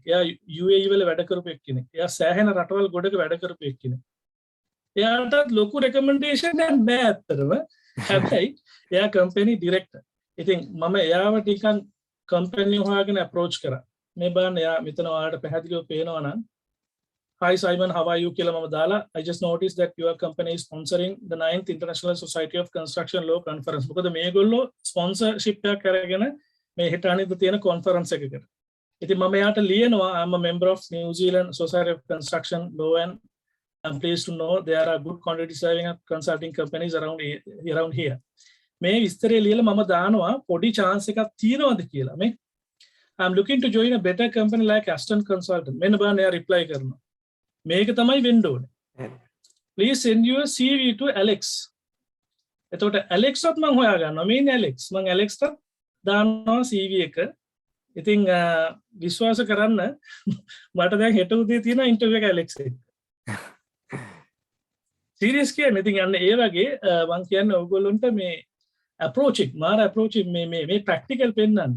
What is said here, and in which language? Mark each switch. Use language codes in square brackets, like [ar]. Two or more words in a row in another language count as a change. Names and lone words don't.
[si] එයා UAE වල වැඩ කරපු එක්කෙනෙක්. එයා සෑහෙන රටවල් ගොඩක වැඩ කරපු එක්කෙනෙක්. එයාට ලොකු රෙකමෙන්ඩේෂන් එකක් නෑ ඇත්තටම. හැබැයි එයා [en] company director. [si] ඉතින් මම එයාව ටිකක් කම්පැනි හොයාගෙන අප්‍රෝච් කරා. මේ බලන්න එයා මෙතන ඔයාලට පැහැදිලිව පේනවා නම් [en] Hi Simon, how are you [si] කියලා මම දාලා [en] I just noticed that your company is sponsoring the 9th International Society of Construction Law Conference. [si] මොකද මේගොල්ලෝ ස්පොන්සර්ෂිප් එකක් අරගෙන මේ හෙට අනිද්දා තියෙන කොන්ෆරන්ස් එකකට. ඉතින් මම එයාට ලියනවා [en] I'm a member of New Zealand Society of Construction Law and I'm pleased to know there are good quantity serving consulting companies around here. [si] මේ විස්තරය ලියලා මම දානවා පොඩි chance එකක් තියෙනවද කියලා. [en] මේ I'm looking to join a better company like Aston Consultant. [si] මෙන්න බලන්න එයා reply කරනවා. මේක තමයි වෙන්න ඕනේ. [en] Please send your CV to Alex. [si] එතකොට Alex වත් මම හොයා ගන්නවා. මේ ඉන්නේ Alex. මම Alex ට දානවා CV එක. ඉතින් විශ්වාස කරන්න මට දැන් හෙට උදේ තියෙන ඉන්ටර්විව් එක Alex එක්ක. සීරියස් කියන්නේ ඉතින් යන්න ඒ වගේ මම කියන්නේ ඔයගොල්ලොන්ට මේ approaching මාර approaching මේ practical පෙන්නන්නේ.